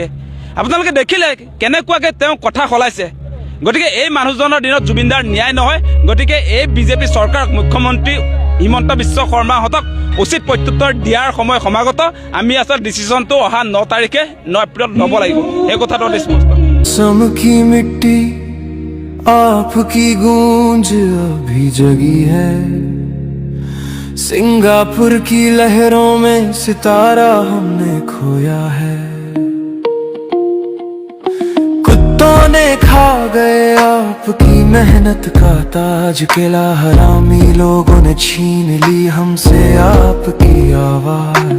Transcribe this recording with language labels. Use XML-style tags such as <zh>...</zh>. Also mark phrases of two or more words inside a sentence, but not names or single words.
<as>আপোনালোকে দেখিলে কেনেকুৱাকৈ তেওঁ কথা সলাইছে। গতিকে এই মানুহজনৰ দিনত জুবিনদাৰ ন্যায় নহয়। গতিকে এই বিজেপি চৰকাৰক মুখ্যমন্ত্ৰী হিমন্ত বিশ্ব শৰ্মাহঁতক উচিত প্ৰত্যুত্তৰ দিয়াৰ সময় সমাগত। আমি আচলতে ডিচিশ্যনটো অহা 9 তাৰিখে 9 এপ্ৰিলত ল'ব লাগিব, এই কথাটো অতি স্পষ্ট।</as> <hi>सम की मिट्टी आपकी गूंज अभी जगी है, सिंगापुर की लहरों में सितारा हमने खोया है। कुत्तों ने खा गए आपकी मेहनत का ताज, किला हरामी लोगों ने छीन ली हमसे आपकी आवाज।</hi>